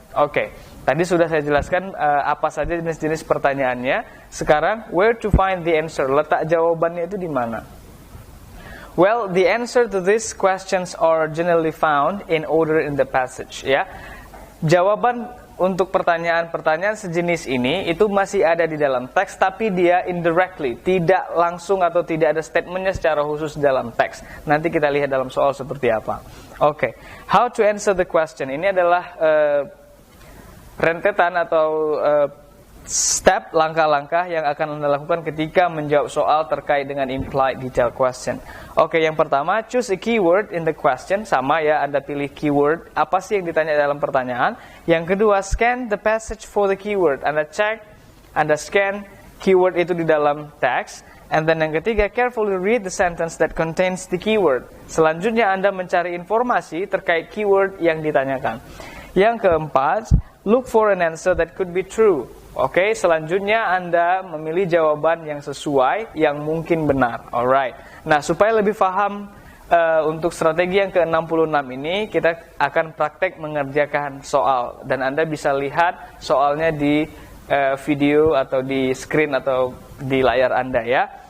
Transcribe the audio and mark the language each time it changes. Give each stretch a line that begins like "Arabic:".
Indonesian: Oke, tadi sudah saya jelaskan apa saja jenis-jenis pertanyaannya. Sekarang
English: where to find the answer,
Indonesian: letak jawabannya itu di mana?
English: Well, the answer to these questions are generally found in order in the passage ya.
Indonesian: Jawaban untuk pertanyaan-pertanyaan sejenis ini itu masih ada di dalam teks, tapi dia indirectly, tidak langsung atau tidak ada statementnya secara khusus di dalam teks. Nanti kita lihat dalam soal seperti apa.
English: Oke, how to answer the question.
Indonesian: Ini adalah rentetan atau step, langkah-langkah yang akan Anda lakukan ketika menjawab soal terkait dengan implied detail question. Oke, yang pertama,
English: choose a keyword in the question.
Indonesian: Sama ya, Anda pilih keyword. Apa sih yang ditanya dalam pertanyaan? Yang kedua,
English: scan the passage for the keyword.
Indonesian: Anda cek, Anda scan keyword itu di dalam teks.
English: And then
Indonesian: yang ketiga,
English: carefully read the sentence that contains the keyword.
Indonesian: Selanjutnya Anda mencari informasi terkait keyword yang ditanyakan. Yang keempat,
English: look for an answer that could be true.
Indonesian: Oke, selanjutnya Anda memilih jawaban yang sesuai, yang mungkin benar. Alright. Nah, supaya lebih paham untuk strategi yang ke-66 ini, kita akan praktek mengerjakan soal. Dan Anda bisa lihat soalnya di video atau di screen atau di layar Anda ya.